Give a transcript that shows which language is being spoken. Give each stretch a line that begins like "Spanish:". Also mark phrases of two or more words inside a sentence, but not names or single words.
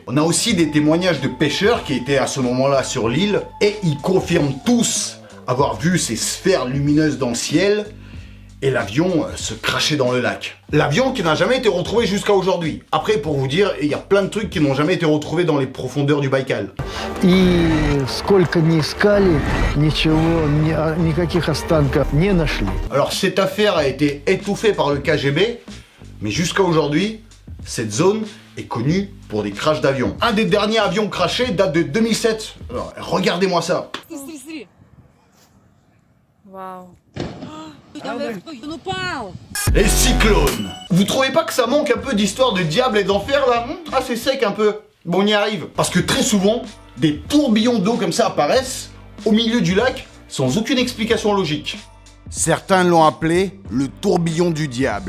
French: On a aussi des témoignages de pêcheurs qui étaient à ce moment-là sur l'île et ils confirment tous avoir vu ces sphères lumineuses dans le ciel et l'avion se crachait dans le lac. L'avion qui n'a jamais été retrouvé jusqu'à aujourd'hui. Après, pour vous dire, il y a plein de trucs qui n'ont jamais été retrouvés dans les profondeurs du Baïkal.
Russian: И сколько ни искали, ничего, никаких останков не нашли.
French: Alors cette affaire a été étouffée par le KGB, mais jusqu'à aujourd'hui, cette zone est connue pour des crashs d'avions. Un des derniers avions crashés date de 2007. Alors, regardez-moi ça. Waouh.
Russian: Он упал!
French: Les cyclones. Vous trouvez pas que ça manque un peu d'histoire de diable et d'enfer là? Ah, c'est sec un peu. Bon, on y arrive. Parce que très souvent, des tourbillons d'eau comme ça apparaissent au milieu du lac sans aucune explication logique. Certains l'ont appelé le tourbillon du diable.